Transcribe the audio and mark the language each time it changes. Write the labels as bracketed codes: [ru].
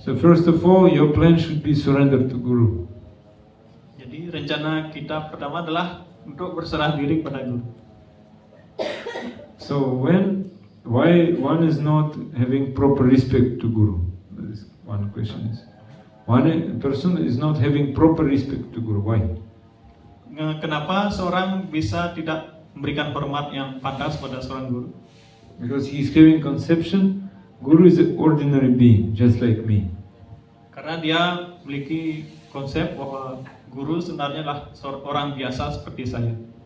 [en] So first of all, your plan should be surrendered to Guru. [id] Jadi rencana kita pertama adalah untuk berserah diri pada guru. [en] So why one is not having proper respect to Guru? That is one question is. One person is not having proper respect to Guru. Why? [id] Kenapa seorang bisa tidak memberikan hormat yang pantas pada seorang guru? [en] Because he is having conception, Guru is an ordinary being, just like me. [id] Karena dia memiliki konsep bahwa guru sebenarnya adalah orang biasa seperti saya.